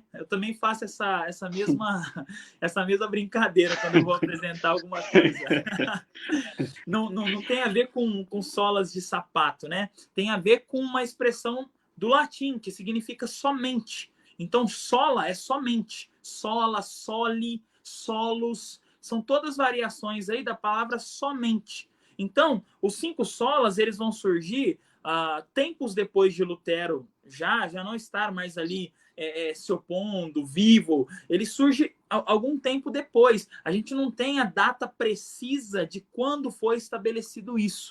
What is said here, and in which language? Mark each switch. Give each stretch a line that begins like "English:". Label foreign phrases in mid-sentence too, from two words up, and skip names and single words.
Portuguese: Eu também faço essa mesma brincadeira quando eu vou apresentar alguma coisa. Não tem a ver com solas de sapato, né? Tem a ver com uma expressão do latim, que significa somente. Então, sola é somente.
Latin: Sola, soli, solos,
Portuguese: são todas variações aí da palavra somente. Então, os 5 solas, eles vão surgir tempos depois de Lutero já não estar mais ali se opondo, vivo. Ele surge algum tempo depois. A gente não tem a data precisa de quando foi estabelecido isso.